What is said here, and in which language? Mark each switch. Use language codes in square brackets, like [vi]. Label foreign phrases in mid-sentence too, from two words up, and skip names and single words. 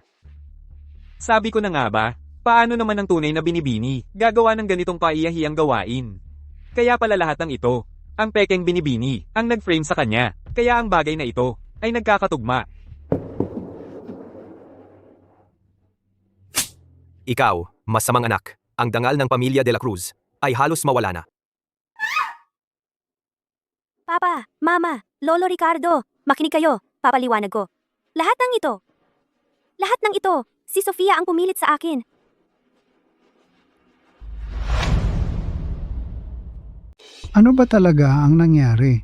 [tl] Sabi ko na nga ba, paano naman ang tunay na binibini gagawa ng ganitong kaiyahiyang gawain? Kaya pala lahat ng ito, ang pekeng binibini, ang nag-frame sa kanya. Kaya ang bagay na ito ay nagkakatugma. Ikaw, masamang anak, ang dangal ng pamilya de la Cruz, ay halos mawala na. Papa, Mama, Lolo Ricardo, makinig kayo, papaliwanag ko. Lahat ng ito, si Sofia ang pumilit sa akin. Ano ba talaga ang nangyari?